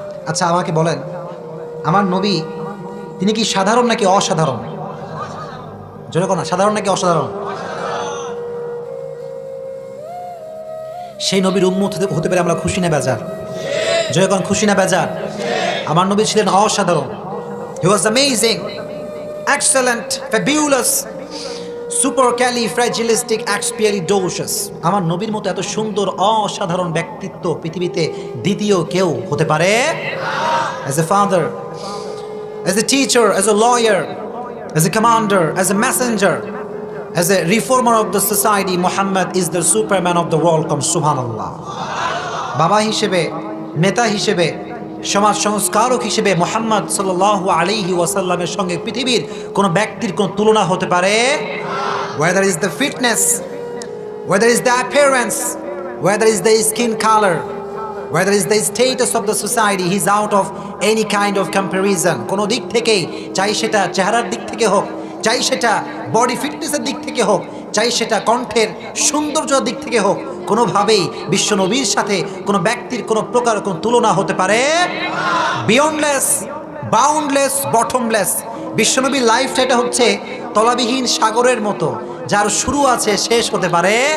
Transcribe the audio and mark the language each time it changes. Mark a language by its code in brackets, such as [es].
[bn] আচ্ছা আমাকে বলেন, আমার নবী তিনি কি সাধারণ নাকি অসাধারণ? জোরে কোন, সাধারণ নাকি অসাধারণ? সেই নবীর উম্মত হতে পারে আমরা খুশি না বেজার? জোরে কোন, খুশি না বেজার? আমার নবী ছিলেন অসাধারণ। [en] He was amazing, excellent, fabulous, supercalifragilisticexpialidocious. [bn] আমার নবীর মতো এত সুন্দর অসাধারণ ব্যক্তিত্ব পৃথিবীতে দ্বিতীয় কেউ হতে পারে? [en] As a father, as a teacher, as a lawyer, as a commander, as a messenger, as a reformer of the society, Muhammad is the superman of the world. Come subhanallah. [bn] বাবা হিসেবে, নেতা হিসেবে, সমাজ সংস্কারক হিসেবে মুহাম্মদ সাল্লাল্লাহু আলাইহি ওয়াসাল্লামের সঙ্গে পৃথিবীর কোনো ব্যক্তির কোনো তুলনা হতে পারে? [en] Whether is the fitness, whether is the appearance, whether is the skin color, whether is the status of the society, he's out of any kind of comparison. [bn] কোনো দিক থেকেই, চাই সেটা চেহারার দিক থেকে হোক, চাই সেটা বডি ফিটনেসের দিক থেকে হোক, চাই সেটা কণ্ঠের সৌন্দর্যের দিক থেকে হোক, কোনোভাবেই বিশ্ব নবীর সাথে কোনো ব্যক্তির কোনো প্রকার কোনো তুলনা হতে পারে? [en] Beyondless, boundless, bottomless. [bn] বিশ্বনবীর লাইফটা এটা হচ্ছে তলাবিহীন সাগরের মতো, যার শুরু আছে শেষ হতে পারে।